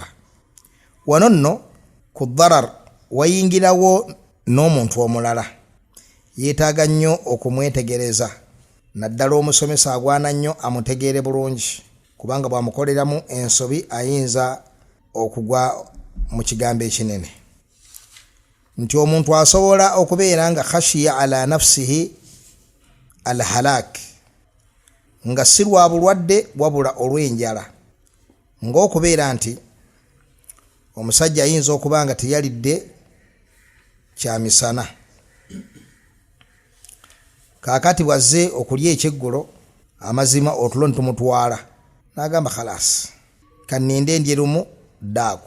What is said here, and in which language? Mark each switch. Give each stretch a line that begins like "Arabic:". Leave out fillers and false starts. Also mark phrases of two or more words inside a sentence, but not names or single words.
Ganda: Wano nno ku darar wayingirawo n'omuntu omulala yeetaaga nnyo okumwetegereza, naddala omusomesa agwana nnyo amutegeere bulungi, kubanga bw'amukoleramu ensobi ayinza okugwa mu kigambo ekinene. Nti omuntu asobola okubeera nga
Arabic: خشي على نفسه الهلاك,
Ganda: nga si lwa bulwadde wabula olw'enjala, ng'okubeera nti omusajja ayinza okuba nga teyalidde kyamisana, kaakati bwazze okulya ekyeggulo amazima otulo ntumutwala n'agamba khalas kanninde ndye lumu daaku.